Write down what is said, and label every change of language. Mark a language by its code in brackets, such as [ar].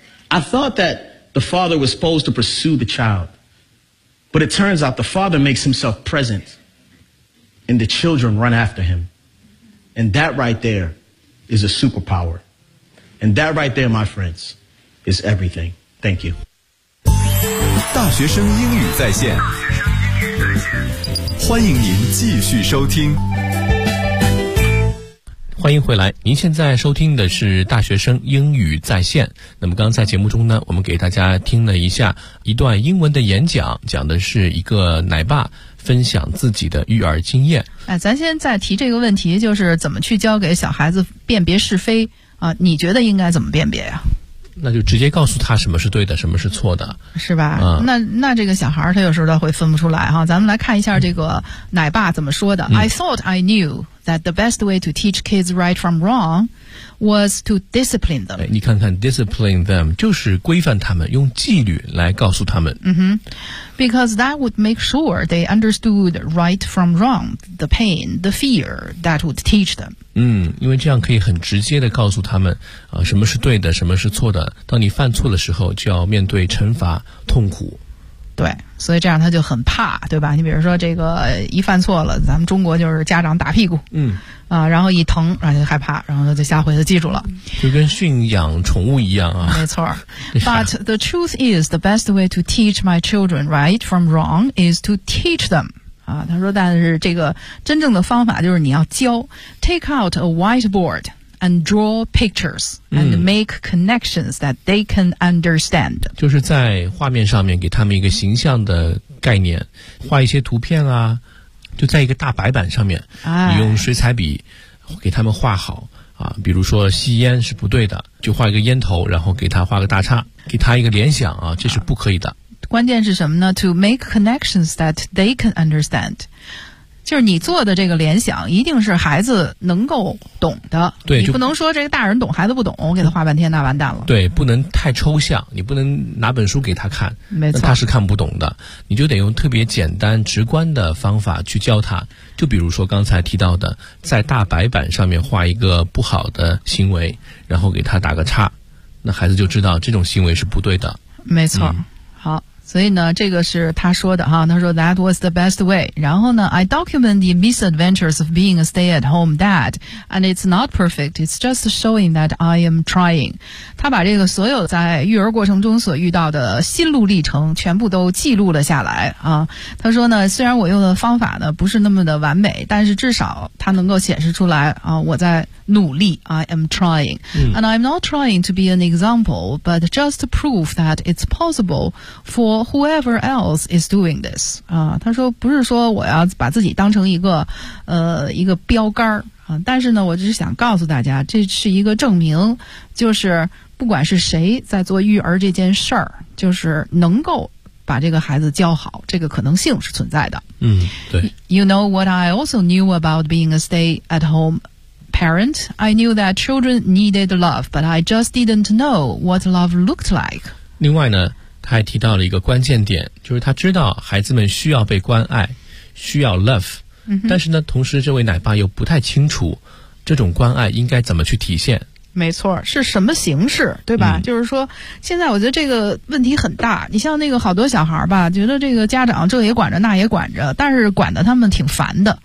[en] I thought that the father was supposed to pursue the child, but it turns out the father makes himself present and the children run after him. And that right there is a superpower. And that right there, my friends, is everything. Thank you. [zh] 大学生英语在线，欢迎您继续收听。欢迎回来，您现在收听的是大学生英语在线。那么刚才节目中呢，我们给大家听了一下一段英文的演讲，讲的是一个奶爸分享自己的育儿经验。哎，咱现在提这个问题，就是怎么去教给小孩子辨别是非啊？你觉得应该怎么辨别呀？那就直接告诉他什么是对的，什么是错的，是吧？那这个小孩他有时候他会分不出来哈。咱们来看一下这个奶爸怎么说的。 [en] I thought I knew that the best way to teach kids right from wrong was to discipline them。 [zh] 哎，你看看 [en] discipline them [zh] 就是规范他们，用纪律来告诉他们。 [en] Because that would make sure they understood right from wrong, the pain, the fear that would teach them。 [zh] 因为这样可以很直接的告诉他们，什么是对的，什么是错的。当你犯错的时候，就要面对惩罚、痛苦。对，所以这样他就很怕，对吧？你比如说这个一犯错了，咱们中国就是家长打屁股，然后一疼，然后就害怕，然后就下回就记住了，就跟驯养宠物一样啊。没错。 [en] But the truth is, the best way to teach my children right from wrong is to teach them。 [zh] 他说，但是这个真正的方法就是你要教。 [en] Take out a whiteboard and draw pictures and make connections that they can understand。 [zh] 就是在画面上面给他们一个形象的概念，画一些图片啊，就在一个大白板上面，你用水彩笔给他们画好啊。比如说吸烟是不对的，就画一个烟头，然后给他画个大叉，给他一个联想啊，这是不可以的。关键是什么呢？ [en] To make connections that they can understand， [zh] 就是你做的这个联想一定是孩子能够懂的。对，你不能说这个大人懂孩子不懂，我给他画半天那完蛋了。对，不能太抽象，你不能拿本书给他看，没错，他是看不懂的。你就得用特别简单直观的方法去教他，就比如说刚才提到的，在大白板上面画一个不好的行为，然后给他打个叉，那孩子就知道这种行为是不对的。没错。好，所以呢，这个是他说的哈。他说 [en] that was the best way。 [zh] 然后呢 [en] ，I document the misadventures of being a stay-at-home dad, and it's not perfect. It's just showing that I am trying。 [zh] 他把这个所有在育儿过程中所遇到的心路历程全部都记录了下来啊。他说呢，虽然我用的方法呢不是那么的完美，但是至少它能够显示出来啊，我在努力。 [en] I am trying, and I'm not trying to be an example, but just prove that it's possible for whoever else is doing this. [zh] 他说不是说我要把自己当成一个标杆啊，但是呢，我只是想告诉大家，这是一个证明，就是不管是谁在做育儿这件事儿，就是能够把这个孩子教好，这个可能性是存在的。对。 [en] You know what I also knew about being a stay-at-home parent? I knew that children needed love, but I just didn't know what love looked like. [zh] 另外呢，他还提到了一个关键点，就是他知道孩子们需要被关爱，需要 love，但是呢，同时这位奶爸又不太清楚这种关爱应该怎么去体现。没错，是什么形式，对吧？就是说现在我觉得这个问题很大，你像那个好多小孩吧，觉得这个家长这也管着那也管着，但是管得他们挺烦的。